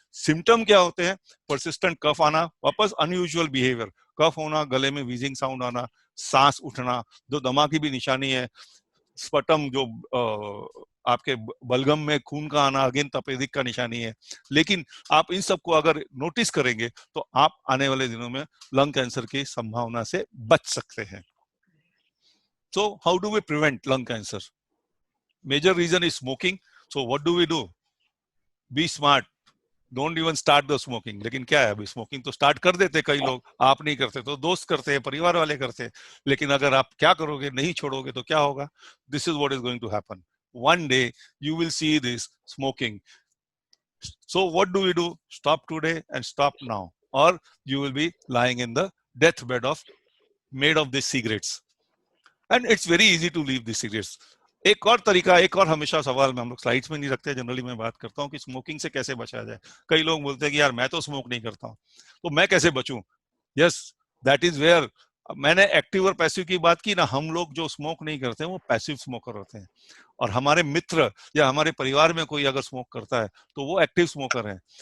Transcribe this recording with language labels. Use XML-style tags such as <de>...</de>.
<hi>Symptom क्या होते हैं? परसिस्टेंट कफ आना, वापस अनयूजुअल बिहेवियर, कफ होना, गले में वीजिंग साउंड आना, सांस उठना, जो दमा की भी निशानी है, स्पटम जो आपके बलगम में खून का आना, अगेन तपेदिक का निशानी है। लेकिन आप इन सबको अगर नोटिस करेंगे तो आप आने वाले दिनों में लंग कैंसर की संभावना से बच सकते हैं।</hi> <en>So how do we prevent lung cancer? Major reason is smoking. So what do we do? Be smart. Don't even start the smoking.</en> <hi>लेकिन क्या है, अभी स्मोकिंग तो स्टार्ट कर देते कई लोग, आप नहीं करते तो दोस्त करते हैं, परिवार वाले करते हैं। लेकिन अगर आप क्या करोगे, नहीं छोड़ोगे तो क्या होगा?</hi> <en>This is what is going to happen. one day you will see this smoking. So what do we do? Stop today and stop now, or you will be lying in the deathbed of made of these cigarettes. And it's very easy to leave these cigarettes.</en> <hi>एक और तरीका, एक और हमेशा सवाल में हम लोग स्लाइड्स में नहीं रखते, जनरली मैं बात करता हूँ कि स्मोकिंग से कैसे बचा जाए. कई लोग बोलते हैं कि यार मैं तो स्मोक नहीं करता हूँ, तो मैं कैसे बचूं?</hi> <en>yes, that is where</en> <hi>मैंने एक्टिव और पैसिव की बात की ना. हम लोग जो स्मोक नहीं करते हैं वो पैसिव स्मोकर होते हैं, और हमारे मित्र या हमारे परिवार में कोई अगर स्मोक करता है तो वो एक्टिव स्मोकर है.</hi>